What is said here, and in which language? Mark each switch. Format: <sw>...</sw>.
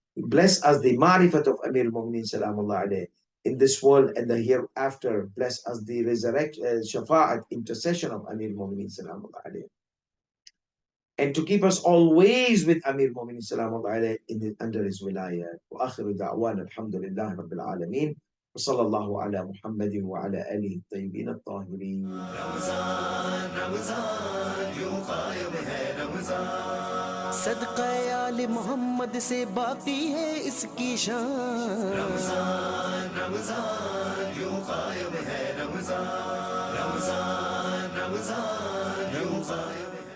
<en>Bless us the marifat of Amir al-Mu'minin Salamullah alayhi in this world and the hereafter. Bless us the shafa'at, intercession of Amir al-Mu'minin Salamullah alayhi. And to keep us always with Amir al-Mu'minin Salamullah alayhi under his wilayah.</en> <ar>Wa akhiru da'wan alhamdulillah rabbil alameen. وصلى الله على محمد وعلى آله الطيبين الطاهرين. رمضان</ar> <hi>Ramzan यूं कायम है रमजान, सदक़े आले मोहम्मद से बाकी है इसकी शान. रमजान रमजान यूं कायम है रमजान, रमजान रमजान यूं कायम</hi>